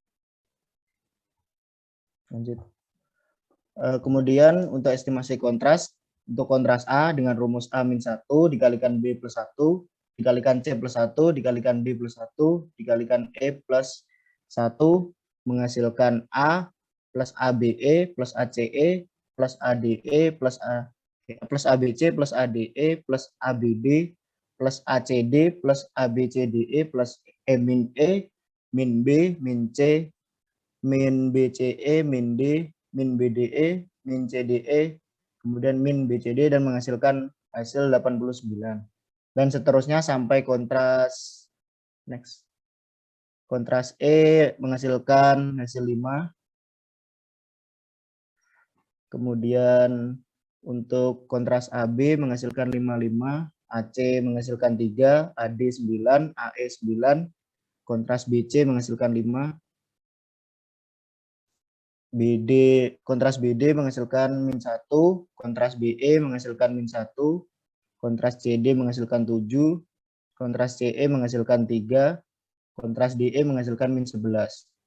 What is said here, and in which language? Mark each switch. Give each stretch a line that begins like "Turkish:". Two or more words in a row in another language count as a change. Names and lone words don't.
Indonesian: Lanjut. Kemudian untuk estimasi kontras, untuk kontras A dengan rumus A-1 dikalikan B plus 1, dikalikan C plus 1, dikalikan D plus 1, dikalikan E plus 1, menghasilkan A plus ABE plus ACE plus ADE plus ABC plus ADE plus ABB plus ACD plus ABCDE plus E min B, min C, min BCE, min D, min BDE, min CDE, kemudian min BCD, dan menghasilkan hasil 89. Dan seterusnya sampai kontras next. Kontras E menghasilkan hasil 5. Kemudian untuk kontras AB menghasilkan 55, AC menghasilkan 3, AD 9, AE 9, kontras BC menghasilkan 5, kontras BD menghasilkan min 1, kontras BE menghasilkan min 1, kontras CD menghasilkan 7, kontras CE menghasilkan 3, kontras DE menghasilkan min 11.